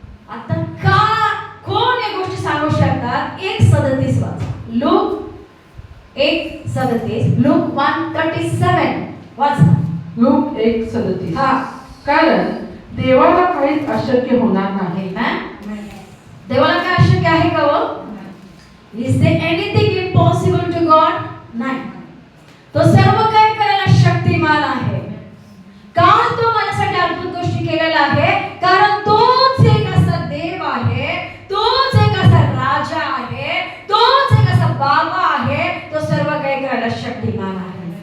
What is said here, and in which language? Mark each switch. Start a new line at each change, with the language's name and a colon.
Marathi: आता कोण या गोष्टी सांगू शकतात? 1:37 वाचा. लूक 1:37, लूक 1:37 वाचा. लूक 1:37. कारण देवाला काहीच अशक्य होणार नाही. देवाला काय अशक्य आहे का हो?
English: Is there anything impossible to God?
Marathi: नाही. तो सर्व काही करायला शक्तिमान आहे. का तो माझ्यासाठी अद्भुत गोष्टी केलेला आहे? कारण तोच एक असा देव आहे, तोच एक असा राजा आहे, तोच एक असा बाबा आहे, तो सर्व काही करायला शक्तिमान आहे.